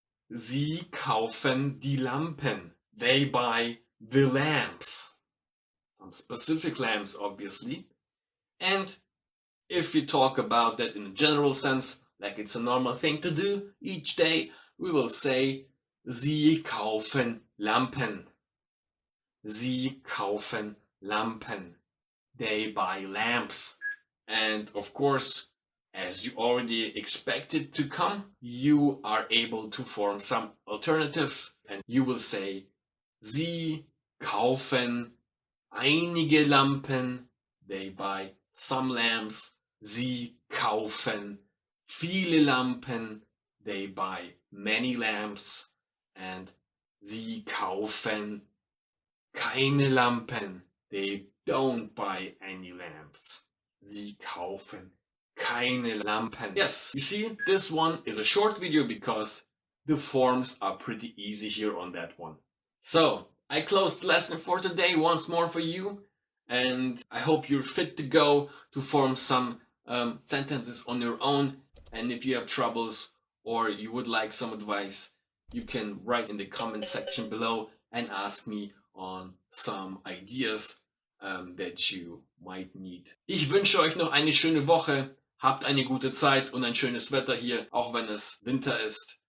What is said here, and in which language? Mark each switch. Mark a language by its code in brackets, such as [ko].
[de] Sie kaufen die Lampen. [en] They buy the lamps. some specific lamps, obviously. And if we talk about that in a general sense, like it's a normal thing to do each day, we will say, [de] Sie kaufen Lampen. Sie kaufen Lampen. [en] They buy lamps. And of course, as you already expected to come, you are able to form some alternatives, and you will say, [de] Sie kaufen einige Lampen. [en] They buy some lamps. [de] Sie kaufen viele Lampen. [en] They buy many lamps. And [de] Sie kaufen keine Lampen. [en] They don't buy any lamps. [de] Sie kaufen keine Lampen. [en] Yes, you see, this one is a short video because the forms are pretty easy here on that one. So, I closed the lesson for today once more for you, and I hope you're fit to go to form some sentences on your own. And if you have troubles or you would like some advice, you can write in the comment section below and ask me on some ideas that you might need. [de] Ich wünsche euch noch eine schöne Woche. Habt eine gute Zeit und ein schönes Wetter hier, auch wenn es Winter ist.